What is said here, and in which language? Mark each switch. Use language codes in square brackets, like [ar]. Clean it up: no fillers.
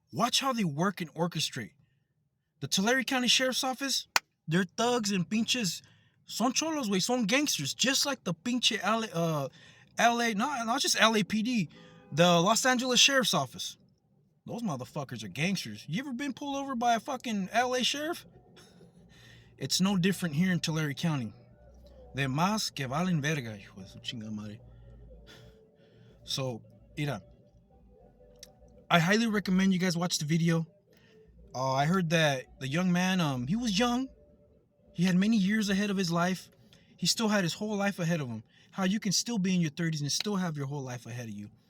[en] Watch how they work and orchestrate. The Tulare County Sheriff's Office, they're thugs and pinches. [es] Son cholos, güey. Son gangsters. [en] Just like the pinche LA, not just LAPD, the Los Angeles Sheriff's Office. Those motherfuckers are gangsters. You ever been pulled over by a fucking LA sheriff? It's no different here in Tulare County. [es] De más que valen verga, hijo de su chinga madre. [en] So, mira, I highly recommend you guys watch the video. I heard that the young man, he was young. He had many years ahead of his life. He still had his whole life ahead of him. How you can still be in your 30s and still have your whole life ahead of you.